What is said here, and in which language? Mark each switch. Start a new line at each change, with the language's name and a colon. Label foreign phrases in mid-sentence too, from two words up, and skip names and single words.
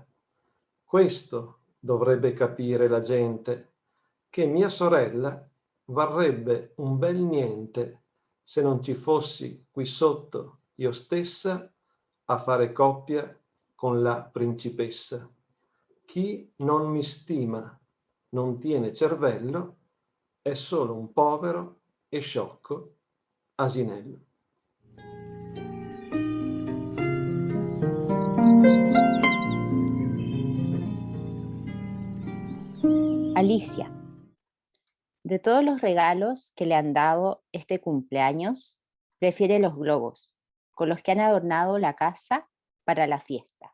Italian: Questo dovrebbe capire la gente, che mia sorella varrebbe un bel niente se non ci fossi qui sotto io stessa a fare coppia con la principessa. Chi non mi stima, non tiene cervello, è solo un povero e sciocco asinello.
Spanish: Alicia. De todos los regalos que le han dado este cumpleaños, prefiere los globos, con los que han adornado la casa para la fiesta.